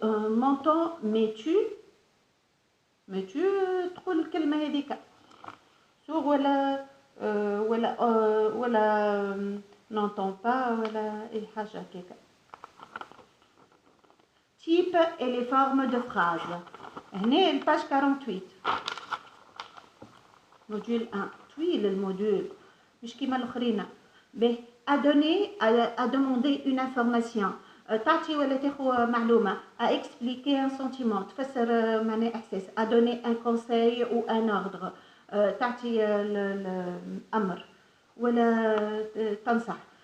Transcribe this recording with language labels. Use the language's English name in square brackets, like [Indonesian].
[French] M'entends mais tu [Arabic] تقول الكلمة هذيك سوغ ولا [French] n'entend pas [Arabic] ولا أي حاجة هكاك. [French] Type et les formes de phrases. [Arabic] هنا الباج 48 موديول 1 طويل الموديول مش كيما الاخرين. [French] به à donner à demander une information [Arabic] تعطي ولا تاخذ معلومه. [French] à expliquer un sentiment [Arabic] تفسر معنى احساس. [French] à donner un conseil ou un ordre [Arabic] تعطي الامر ولا تنصح.